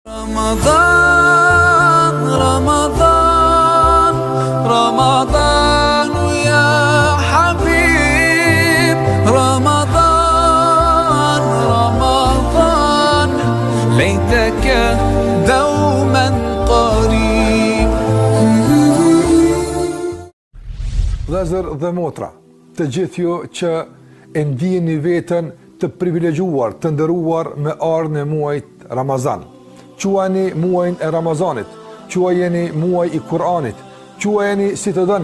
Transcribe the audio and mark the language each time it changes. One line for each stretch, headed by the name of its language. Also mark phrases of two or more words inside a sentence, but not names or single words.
Arabic: رمضان رمضان رمضان يا حبيب رمضان رمضان ليتك دوما قريب.
Albanian: Vëllezër dhe motra, të gjithë ju që e ndjeni veten të privilegjuar, të nderuar me ardhmën e muajit Ramazan. Quajeni muajin e Ramazanit, quajeni muaj i Kur'anit, quajeni si të dëni.